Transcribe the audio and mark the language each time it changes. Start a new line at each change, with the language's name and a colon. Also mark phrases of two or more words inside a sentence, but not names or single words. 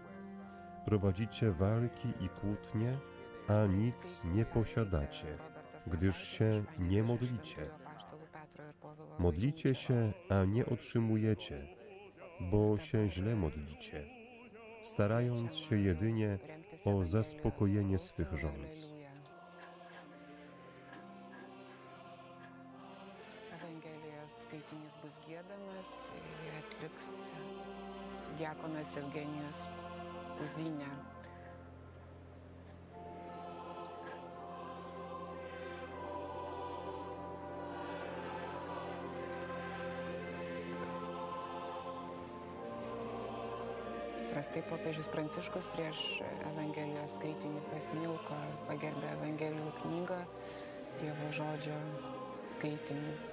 Polish: Prowadzicie walki i kłótnie, a nic nie posiadacie, gdyż się nie modlicie. Modlicie się, a nie otrzymujecie, bo się źle modlicie, starając się jedynie o zaspokojenie swych żądz.
Lithuanian: Evangelijos skaitinys bus giedamas, jį atliks diakonas Evgenijus Uzinė. Prastai popiežius Pranciškus prieš Evangelijos skaitinį pasimilko ir pagerbė Evangelijų knygą, Dievo žodžio skaitinį.